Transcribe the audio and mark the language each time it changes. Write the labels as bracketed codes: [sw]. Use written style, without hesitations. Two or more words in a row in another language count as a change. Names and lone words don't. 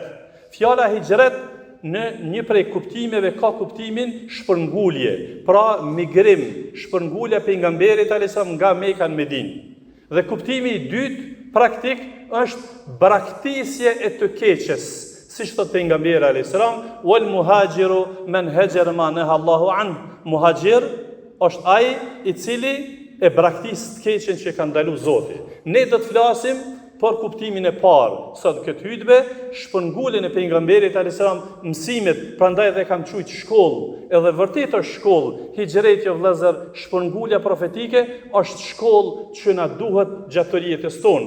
[sq] Fjala hijret në një prej kuptimeve ka kuptimin shpërngulje, pra migrim, shpërngulja pejgamberit [ar] عليه السلام [sq] nga Mekka në Medinë. Dhe kuptimi i dytë praktik është braktisje e të keqes, siç thot pejgamberi [ar] عليه السلام, والمهاجر من هجر ما نهى الله عن. [sq] Muhajir është ai i cili e braktis të keqen që ka ndalu Zoti. Ne do të flasim për kuptimin e parë sot këtë hutbë, shpërnguljen e pejgamberit [ar] عليه السلام, [sq] mësimet, prandaj dhe kam thujt shkollë, edhe vërtet është shkollë. Hijreti o vëllezër, shpërngulja profetike është shkollë që na duhet gjatë të jetës tonë.